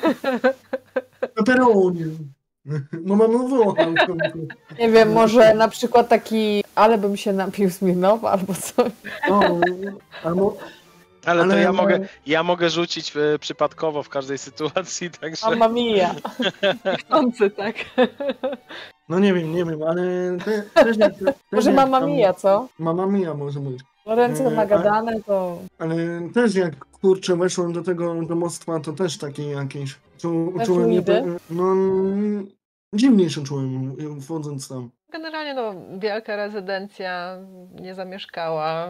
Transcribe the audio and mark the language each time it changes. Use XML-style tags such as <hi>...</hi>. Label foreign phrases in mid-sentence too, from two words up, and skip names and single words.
<pl>Pepperoni. Bo mamy Włocha. Nie wiem, może na przykład taki, ale bym się napił Smirnowa albo coś. O, albo... Ale to Ale- ja mogę rzucić przypadkowo w każdej sytuacji, także...</pl> <it>Mamma mia.</it> <pl>Chcący, tak? No nie wiem, ale... Też jak, Może jak Mamma tam- mia, co?</pl> <it>Mamma mia</it> <pl>może być. Ręce Nie, nagadane to... Ale też jak kurczę weszłem do tego domostwa, to też takie jakieś... Te Czułem fluidy? no dziwnie się czułem wchodząc tam. Generalnie no, wielka rezydencja nie zamieszkała.</pl>